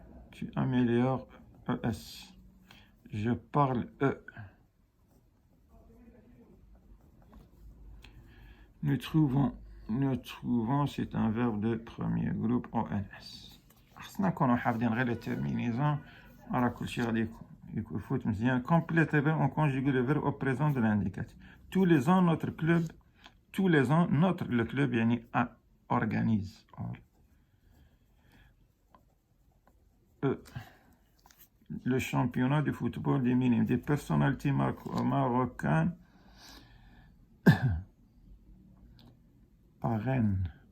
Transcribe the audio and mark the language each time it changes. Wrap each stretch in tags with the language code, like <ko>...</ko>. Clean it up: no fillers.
<fr>Tu améliores ES. Je parle E. Nous trouvons, c'est un verbe de premier groupe ONS.</fr> <ar>خصنا نكونوا حافظين غير</ar> <fr>les terminaisons.</fr> <ar>راه كلشي غادي يفوت مزيان.</ar> <fr>Complète le verbe, on conjugue le verbe au présent de l'indicatif. Tous les ans, le club</fr> <ar>يعني</ar> <fr>organise. Le championnat de football des minimes, des personnalités marocaines à Rennes.</fr>